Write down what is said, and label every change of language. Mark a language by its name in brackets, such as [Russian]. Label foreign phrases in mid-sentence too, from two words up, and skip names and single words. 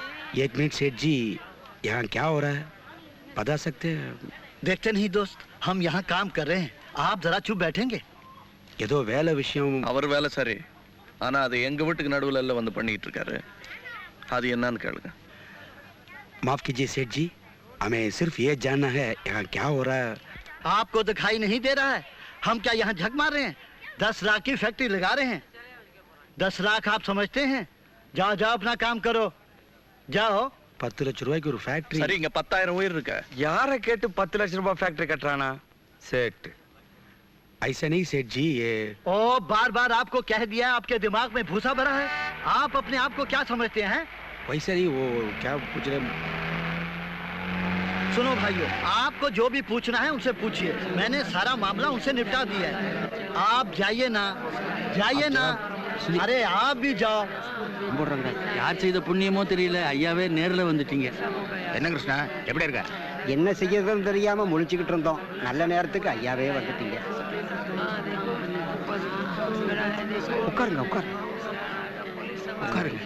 [Hindi] एक मिनट सेठ जी, यहाँ क्या हो रहा है बता सकते हैं? देखते नहीं दोस्त, हम यहाँ काम कर रहे हैं, आप जरा चुप बैठेंगे? [Tamil] ஏதோ வேலை விஷயம். அவர் வேலை சரி, ஆனா அது எங்க வீட்டுக்கு நடுவுல எல்லாம் வந்து பண்ணிட்டு இருக்காரு. அது என்னன்னு கேளுங்க. [Hindi] माफ कीजिए सेठ जी, हमें सिर्फ ये जानना है यहाँ क्या हो रहा है. आपको दिखाई नहीं दे रहा है? हम क्या यहाँ झक मार रहे हैं? 10 लाख की फैक्ट्री लगा रहे हैं. 10 लाख आप समझते हैं? जाओ जाओ अपना काम करो, जाओ. [Tamil] 10 லட்சம் ரூபாய்க்கு ஒரு ஃபேக்டரி. சரி, இங்க 10,000 உயிர் இருக்கா? யாரை கேட்டு 10 லட்சம் ரூபாய் ஃபேக்டரி கட்டுறானா सेठ? [Hindi] ऐसा नहीं सेठ जी, ये ओ बार बार आपको कह दिया, आपके दिमाग में भूसा भरा है. आप अपने आप को क्या समझते हैं? वैसा नहीं, वो क्या पूछ रहे. सुनो भाइयों, आपको जो भी पूछना है उनसे पूछिए. मैंने सारा मामला उनसे निपटा दिया है. आप जाइए ना, जाइए ना. अरे आप भी जाओ. [Tamil] யார் செய்த புண்ணியமோ தெரியல, ஐயாவே நேர்ல வந்துட்டீங்க. என்ன கிருஷ்ணா, எப்படி இருக்க? என்ன செய்யறதுன்னு தெரியாம முழிச்சுக்கிட்டு இருந்தோம். நல்ல நேரத்துக்கு ஐயாவே வந்துட்டீங்க. உட்காருங்க உட்காருங்க உட்காருங்க.